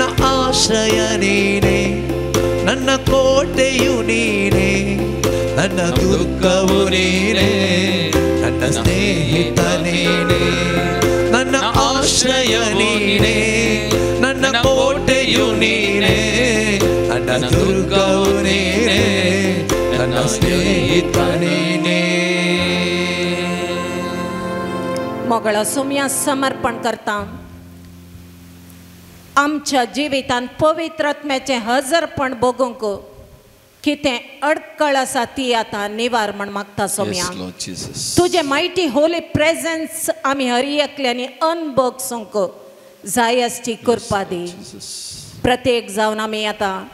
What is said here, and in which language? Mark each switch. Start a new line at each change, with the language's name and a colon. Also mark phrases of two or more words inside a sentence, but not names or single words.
Kannada: ಆಶ್ರಯ ನೀನೇ ನನ್ನ ಕೋಟೆಯು ನೀನೇ ನನ್ನ ದುರ್ಗವು ನೀನೇ ನನ್ನ ಸ್ನೇಹಿತ ನೀನೇ ನನ್ನ ಆಶ್ರಯ ನೀನೇ ನನ್ನ ಕೋಟೆಯು ನೀನೇ ನನ್ನ ದುರ್ಗವು ನೀನೇ ನನ್ನ ಸ್ನೇಹಿತ ನೀನೇ
Konkani: मोगळ सोम्या समर्पण करता आमच्या जिवितांत पवित्र आत्म्याचे हजरपण बघूंक कितें अडकळ आसा ती आतां निवार म्हण मागता सोम्या तुजे
English: mighty holy presence
Konkani: आमी हर एकल्यानी अनभोगसूंक जाय आसची करपा दी प्रत्येक जावन आमी आतां